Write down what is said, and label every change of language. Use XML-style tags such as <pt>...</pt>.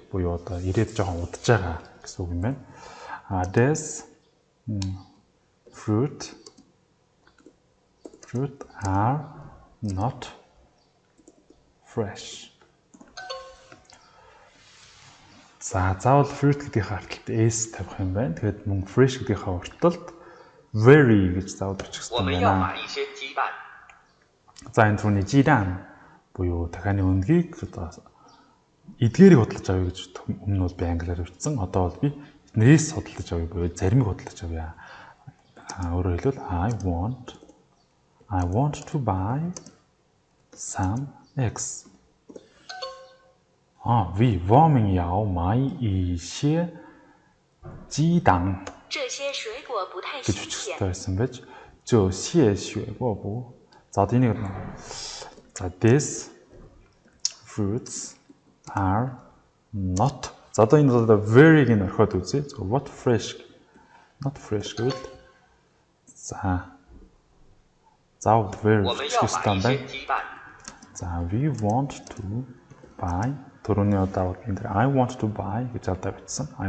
<mn>Буюу одоо ирээд жоохон удаж байгаа гэсэн үг юм байна.</mn> <en>This fruit are not fresh.</en> <mn>За заавал fruit гэдгийнхээ арталт S тавих юм байна. Тэгээд мөн fresh гэдгийнхээ арталт very гэж заавал бичих хэрэгтэй байна. За энэ түрүүний жидан буюу дахианы өндгийг одоо эдгээрийг худалдаж авъя гэж өмнө бол би англиар бичсэн. Одоо бол би нэрээс худалдаж авъя буюу заримыг худалдаж авъя. Өөрөөр хэлбэл</mn> <en>I want to buy some eggs.</en> <zh>我们要买一些鸡蛋. 这些水果不太新鲜。这些水果不.</zh> <mn>За одоо энийг за</mn> <en>these fruits are not.</en> <mn>За одоо энэ одоо very-г нь орхиод үзье.</mn> <en>What fresh? Not fresh</en> <mn>гэвэл за very system байна. За</mn> <en>we want to buy</en> <mn>түрүүний одоо энэ</mn> <en>I want to buy</en> <mn>гэж одоо бичсэн.</mn>